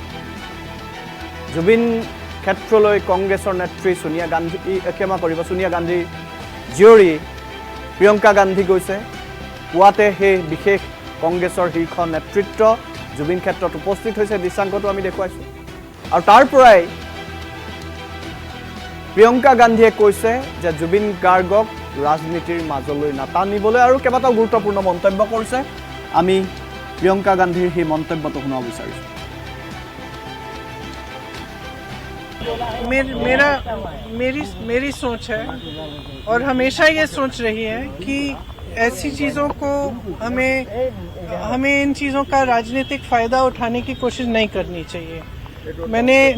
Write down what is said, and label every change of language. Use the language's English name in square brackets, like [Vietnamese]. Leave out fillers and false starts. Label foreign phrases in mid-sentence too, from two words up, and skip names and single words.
[Assamese] জুবিন ক্ষেত্ৰলৈ কংগ্ৰেছৰ নেত্ৰী সোনিয়া গান্ধী ক্ষমা কৰিব সোনিয়া গান্ধীৰ জীয়ৰী প্ৰিয়ংকা গান্ধী গৈছে পুৱাতে সেই বিশেষ কংগ্ৰেছৰ শীৰ্ষ নেতৃত্ব জুবিন ক্ষেত্ৰত উপস্থিত হৈছে দৃশ্যাংকটো আমি দেখুৱাইছোঁ আৰু তাৰ পৰাই প্ৰিয়ংকা গান্ধীয়ে কৈছে যে জুবিন গাৰ্গক ৰাজনীতিৰ মাজলৈ নাটানিবলৈ আৰু কেইবাটাও গুৰুত্বপূৰ্ণ মন্তব্য কৰিছে আমি প্ৰিয়ংকা গান্ধীৰ সেই মন্তব্যটো শুনাব বিচাৰিছোঁ [Hindi] मेरी सोच है और हमेशा ये सोच रही है कि ऐसी चीज़ों को हमें इन चीज़ों का राजनीतिक फ़ायदा उठाने की कोशिश नहीं करनी चाहिए मैंने